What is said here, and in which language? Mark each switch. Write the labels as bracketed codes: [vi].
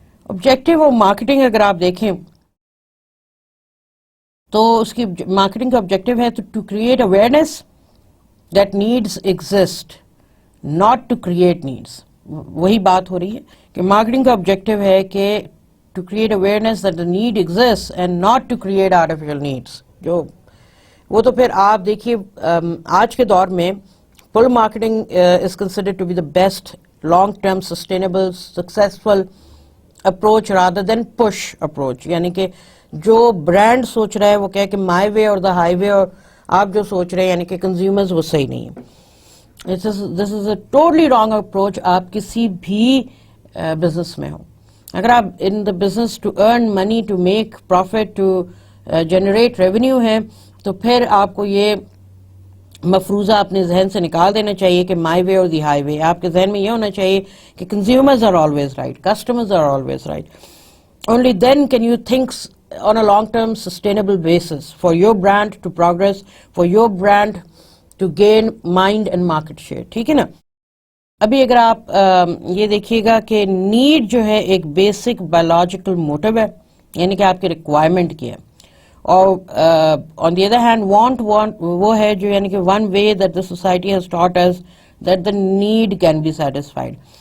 [en] objective of marketing [ur] اگر آپ دیکھیں تو اس کی مارکیٹنگ کا آبجیکٹو ہے [en] To create awareness that needs exist, not to create needs. [ur] وہی بات ہو رہی ہے کہ [en] Marketing کا objective ہے کہ to create awareness that the need exists and not to create artificial needs. [ur] جو وہ تو پھر آپ دیکھیے آج کے دور میں [en] pull marketing is considered to be the best long term sustainable successful approach rather than push approach. [ur] یعنی کہ جو برانڈ سوچ رہا ہے وہ کہے کہ [en] my way or the highway, [ur] اور آپ جو سوچ رہے ہیں یعنی کہ کنزیومرز، وہ صحیح نہیں ہے. [en] This is a totally wrong approach. [ur] آپ کسی بھی بزنس میں ہوں، اگر آپ [en] in the business to earn money, to make profit, to generate revenue [ur] ہیں، تو پھر آپ کو یہ مفروضہ اپنے ذہن سے نکال دینا چاہیے کہ [en] My way or the highway. [ur] آپ کے ذہن میں یہ ہونا چاہیے کہ [en] Consumers are always right, customers are always right. Only then can you think on a long-term sustainable basis for your brand to progress, for your brand to gain mind and market share. [ur] ٹھیک ہے نا؟ ابھی اگر آپ یہ دیکھیے گا کہ need جو ہے ایک بیسک بایولوجیکل موٹو ہے، یعنی کہ آپ کی ریکوائرمنٹ کی ہے، اور [en] on the other hand want [ur] وہ ہے جو یعنی کہ [en] One way that the society has taught us that the need can be satisfied.